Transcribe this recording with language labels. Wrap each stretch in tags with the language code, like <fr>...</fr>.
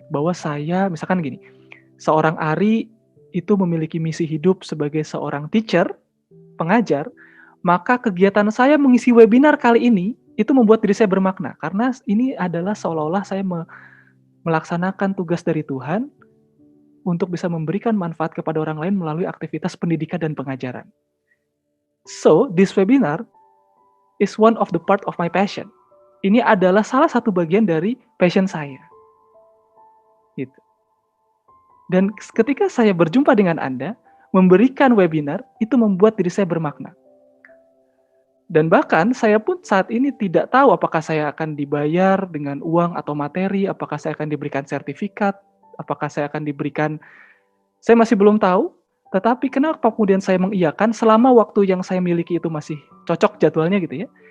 <id>Bahwa saya, misalkan gini, seorang Ari itu memiliki misi hidup sebagai seorang teacher, pengajar, maka kegiatan saya mengisi webinar kali ini itu membuat diri saya bermakna. Karena ini adalah seolah-olah saya melaksanakan tugas dari Tuhan untuk bisa memberikan manfaat kepada orang lain melalui aktivitas pendidikan dan pengajaran.</id> <en>So, this webinar is one of the part of my passion.</en> <id>Ini adalah salah satu bagian dari passion saya. Gitu. Dan ketika saya berjumpa dengan Anda, memberikan webinar, itu membuat diri saya bermakna. Dan bahkan saya pun saat ini tidak tahu apakah saya akan dibayar dengan uang atau materi, apakah saya akan diberikan sertifikat, apakah saya akan diberikan, saya masih belum tahu, tetapi kenapa kemudian saya mengiyakan selama waktu yang saya miliki itu masih cocok jadwalnya gitu ya.</id>